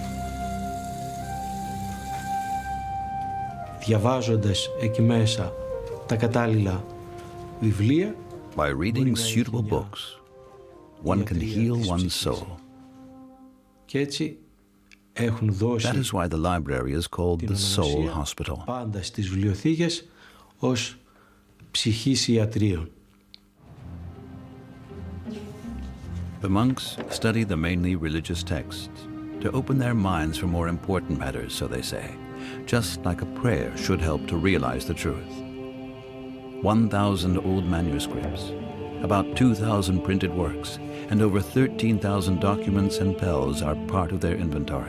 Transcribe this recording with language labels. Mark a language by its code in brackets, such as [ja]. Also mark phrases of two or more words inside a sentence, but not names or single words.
[el] Διαβάζοντας εκεί μέσα τα κατάλληλα βιβλία. [en] By reading suitable books, one can heal one's soul. [el] Και έτσι έχουν δώσει [en] That is why the library is called the Soul Hospital. [el] πάντα στις βιβλιοθήκες ως ψυχής ιατρίων. [en] The monks study the mainly religious texts to open their minds for more important matters, so they say, just like a prayer should help to realize the truth. 1,000 old manuscripts, about 2,000 printed works, and over 13,000 documents and bells are part of their inventory.